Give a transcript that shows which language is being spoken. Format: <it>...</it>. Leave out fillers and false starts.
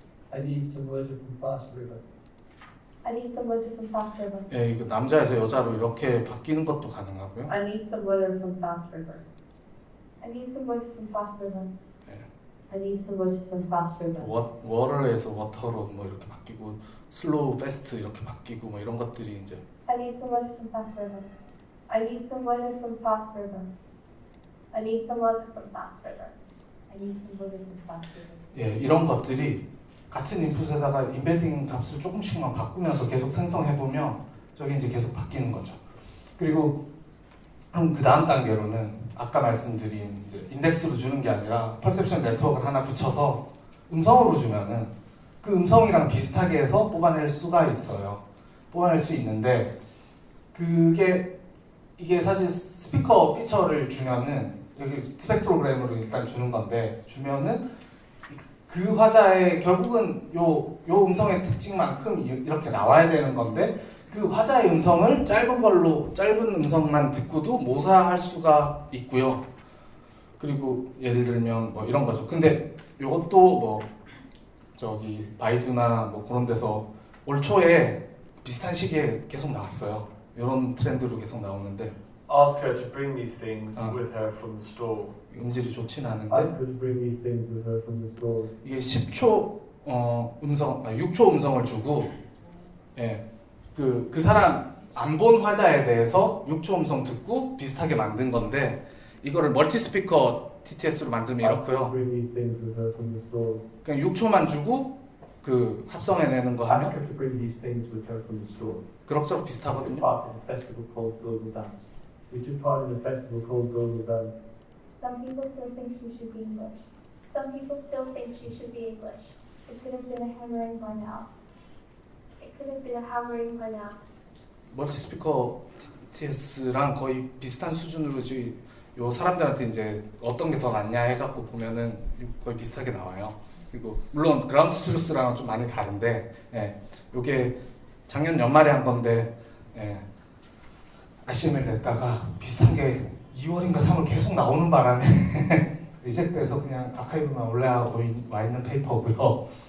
<en>I need some words from Fast River. I need some words from Fast River.</en> <ko>예, 이거 남자에서 여자로 이렇게 바뀌는 것도 가능하고요.</ko> <en>I need some water from Fast River. I need some words from Fast River. I need some water from Fast River.</en> <ko>워터에서 워터로 뭐 이렇게 바뀌고 슬로우, 패스트 이렇게 바뀌고 뭐 이런 것들이 이제</ko> <en>I need some words from Fast River. I need some water from Fast River. I need some water from Fast River. I need some water from Fast River.</en> <ko>예, 이런 것들이 같은 인풋에다가 인베딩 값을 조금씩만 바꾸면서 계속 생성해보면 저게 이제 계속 바뀌는 거죠. 그리고 그 다음 단계로는 아까 말씀드린 이제 인덱스로 주는 게 아니라 퍼셉션 네트워크를 하나 붙여서 음성으로 주면은 그 음성이랑 비슷하게 해서 뽑아낼 수가 있어요. 뽑아낼 수 있는데 이게 사실 스피커 피처를 주면은 여기 스펙트로그램으로 일단 주는 건데 주면은 그 화자의 결국은 요 음성의 특징만큼 이렇게 나와야 되는 건데 그 화자의 음성을 짧은 음성만 듣고도 모사할 수가 있고요. 그리고 예를 들면 뭐 이런 거죠. 근데 요것도 뭐 저기 바이두나 뭐 그런 데서 올 초에 비슷한 시기에 계속 나왔어요. 이런 트렌드로 계속 나오는데</ko> <en>Ask her to bring these things Ah. with her from the store.</en> <ko>음질이 좋진 않은데</ko> <en>Ask her to bring these things with her from the store.</en> <ko>이게 10초 6초 음성을 주고 예. 그 사람 안 본 화자에 대해서 6초 음성 듣고 비슷하게 만든 건데 이거를 멀티 스피커 TTS로 만들면</ko> <en>Ask her to</en> <ko>이렇고요.</ko> <en>bring these things with her from the store.</en> <ko>그냥 6초만 주고 그 합성해내는 거</ko> <en>Ask</en> <ko>하면</ko> <en>her to bring these things with her from the store.</en> <ko>그럭저럭</ko> <en>We took</en> <ko>비슷하거든요.</ko> <en>part in a festival called Global Dance. We took part in a festival called Global Dance. Some people still think she should be English. Some people still think she should be English. It could have been a hammering by now. It could have been a hammering by now.</en> <ko>멀티 스피커 TTS랑 거의 비슷한 수준으로 지금 요 사람들한테 이제 어떤 게 더 낫냐 해갖고 보면은 거의 비슷하게 나와요. 그리고 물론 그라운드 트루스랑은 좀 많이 다른데, 예, 요게 작년 연말에 한 건데, 예, RCM을 냈다가 비슷한 게 2월인가 3월 계속 나오는 바람에 리젝트해서 그냥 아카이브만 올라와 있는 페이퍼고요.</ko>